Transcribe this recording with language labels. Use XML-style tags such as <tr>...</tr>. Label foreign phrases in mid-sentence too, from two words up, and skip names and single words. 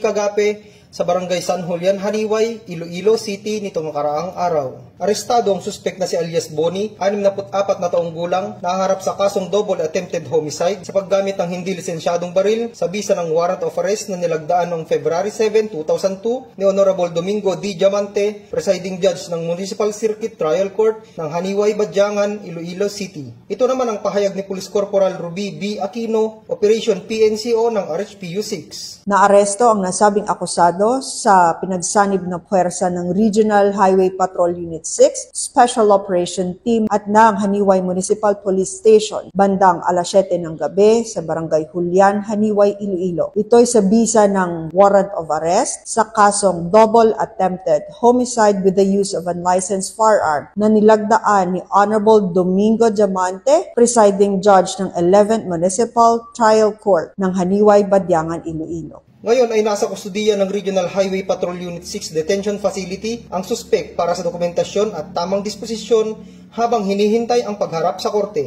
<tl>Cagape sa Barangay San Julian, Haniway, Iloilo City nitong nakaraang araw. Arestado ang suspek na si alias Bonnie, 64 na taong gulang, naharap sa kasong</tl> <en>double attempted homicide</en> <tl>sa paggamit ng hindi lisensyadong baril sa bisa ng</tl> <en>warrant of arrest</en> <tl>na nilagdaan noong February 7, 2002 ni Honorable Domingo D. Diamante, Presiding Judge ng Municipal Circuit Trial Court ng Haniway, Badyangan, Iloilo City. Ito naman ang pahayag ni Police Corporal Ruby B. Aquino, Operation PNCO ng RHPU 6. Naaresto ang nasabing akusado sa pinagsanib na puwersa ng Regional Highway Patrol Unit 6 Special Operation Team at ng Haniway Municipal Police Station bandang alas 7 ng gabi sa Barangay Julian, Haniway, Iloilo. Ito'y sa bisa ng</tl> <en>warrant of arrest</en> <tl>sa kasong</tl> <en>double attempted homicide with the use of unlicensed firearm</en> <tl>na nilagdaan ni Honorable Domingo Diamante, Presiding Judge ng 11th Municipal Trial Court ng Haniway, Badyangan, Iloilo. Ngayon ay nasa kustudiya ng Regional Highway Patrol Unit 6 Detention Facility ang suspek para sa dokumentasyon at tamang disposisyon habang hinihintay ang pagharap sa korte.</tl>